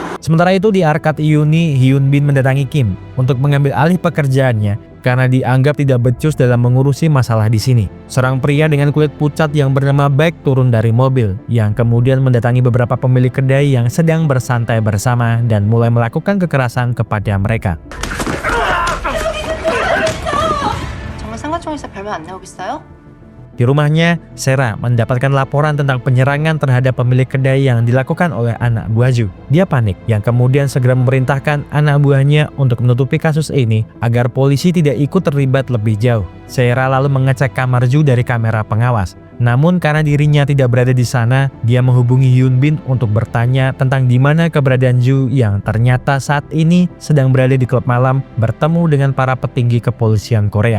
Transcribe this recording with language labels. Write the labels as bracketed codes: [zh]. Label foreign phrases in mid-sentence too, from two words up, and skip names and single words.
[id] Sementara itu di arcade Uni, Hyun Bin mendatangi Kim untuk mengambil alih pekerjaannya karena dianggap tidak becus dalam mengurusi masalah di sini. Seorang pria dengan kulit pucat yang bernama Baek turun dari mobil yang kemudian mendatangi beberapa pemilik kedai yang sedang bersantai bersama dan mulai melakukan kekerasan kepada mereka. [ko] 정말 상가총에서 별말 안 나오겠어요? [id] Di rumahnya, Sera mendapatkan laporan tentang penyerangan terhadap pemilik kedai yang dilakukan oleh anak buah Ju. Dia panik, yang kemudian segera memerintahkan anak buahnya untuk menutupi kasus ini agar polisi tidak ikut terlibat lebih jauh. Sera lalu mengecek kamar Ju dari kamera pengawas. Namun karena dirinya tidak berada di sana, dia menghubungi Hyun Bin untuk bertanya tentang di mana keberadaan Ju yang ternyata saat ini sedang berada di klub malam bertemu dengan para petinggi kepolisian Korea.